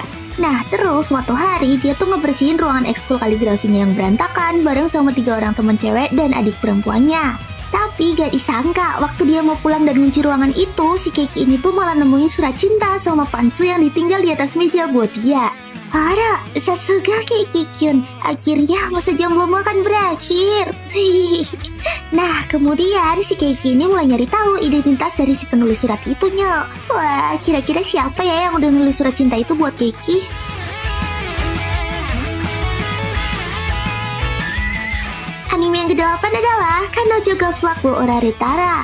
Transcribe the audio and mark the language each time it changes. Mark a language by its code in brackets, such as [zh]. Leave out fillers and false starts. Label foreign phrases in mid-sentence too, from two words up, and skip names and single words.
[id] Nah, terus suatu hari dia tuh ngebersihin ruangan ekskul kaligrafinya yang berantakan bareng sama 3 orang teman cewek dan adik perempuannya. Tapi gak disangka, waktu dia mau pulang dan ngunci ruangan itu, si Keiki ini tuh malah nemuin surat cinta sama pantsu yang ditinggal di atas meja buat dia. [ja] あら、さすが [id] Keiki-kyun, akhirnya masa jomblomu akan berakhir. Nah, kemudian si Keiki ini mulai nyari tahu identitas dari si penulis surat itunya. Wah, kira-kira siapa ya yang udah nulis surat cinta itu buat Keiki? Anime yang ke-8 adalah Kanojo ga Flag wo Orare Tara.